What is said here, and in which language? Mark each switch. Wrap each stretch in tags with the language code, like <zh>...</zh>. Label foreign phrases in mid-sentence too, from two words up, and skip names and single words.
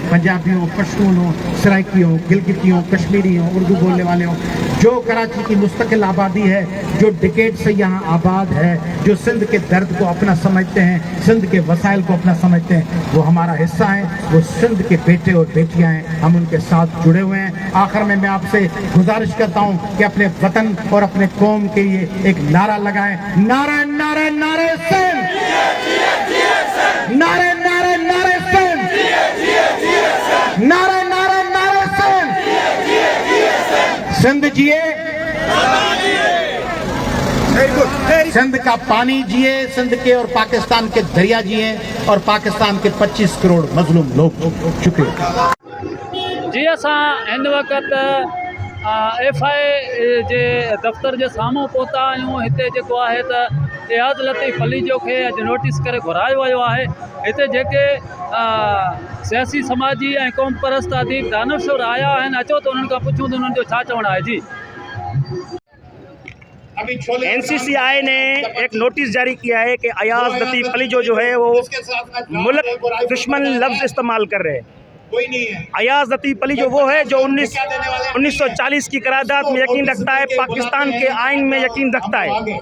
<ur>پنجابی ہو، پشتون ہو، سرائیکی ہو، گلگتی ہو، کشمیری ہو، اردو بولنے والے ہو، جو کراچی کی مستقل آبادی ہے، جو ڈیکیڈ سے یہاں آباد ہے، جو سندھ کے درد کو اپنا سمجھتے ہیں، سندھ کے وسائل کو اپنا سمجھتے ہیں، وہ ہمارا حصہ ہے، وہ سندھ کے بیٹے اور بیٹیاں ہیں، ہم ان کے ساتھ جڑے ہوئے ہیں. آخر میں میں آپ سے گزارش کرتا ہوں کہ اپنے وطن اور اپنے قوم کے لیے ایک نعرہ لگائیں، نعرے نعرے نعرے سندھ، نعرے نعرے نعرے سندھ، نعرے نعرے نعرے سندھ، سندھ جیے، سندھ کا پانی جیے، سندھ کے اور پاکستان کے دریا جیے اور پاکستان کے 25 کروڑ مظلوم لوگ. शुक्रिया जी।</ur> <sd>असां हिन वक़्तु FI जे दफ़्तर जे साम्हूं पहुता आहियूं। हिते जेको आहे त एयाज़ लतीफ़ अली जो खे अॼु नोटिस करे घुरायो वियो आहे। हिते जेके सियासी समाजी ऐं क़ौम परस्त अदीब दानशवर आया आहिनि, अचो त उन्हनि खां पुछूं त उन्हनि जो छा चवणु आहे। जी</sd> <ur>NCCI نے ایک نوٹس جاری کیا ہے کہ ایاز لطیف علی جو ہے وہ ملک دشمن لفظ استعمال کر رہے ہیں. ایاز لطیف علی جو وہ ہے جو 1940 کی قرارداد میں یقین رکھتا ہے، پاکستان کے آئین میں یقین رکھتا ہے.</ur>